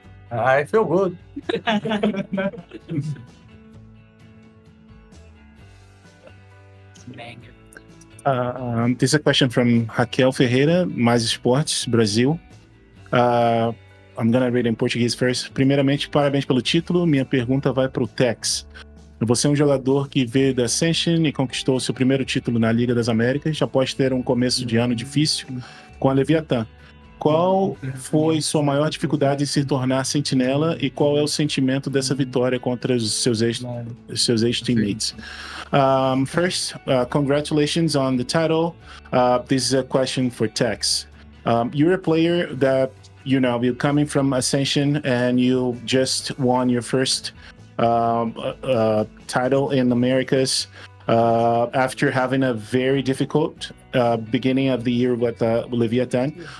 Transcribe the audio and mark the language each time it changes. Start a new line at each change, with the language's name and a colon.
English: I feel good. This is a question from Raquel Ferreira, Mais Esportes, Brasil. I'm gonna read in Portuguese first.
Portuguese: Primeiramente, parabéns pelo título. Minha pergunta vai para o Tex. Você é um jogador que veio da Ascension e conquistou seu primeiro título na Liga das Américas após ter um começo de ano difícil com a Leviatan. Qual foi sua maior dificuldade em se tornar sentinela e qual é o sentimento dessa vitória contra os seus ex-teammates?
English: First, congratulations on the title. This is a question for Tex. You're a player that, you're coming from Ascension and you just won your first title in Americas after having a very difficult beginning of the year with Leviatan.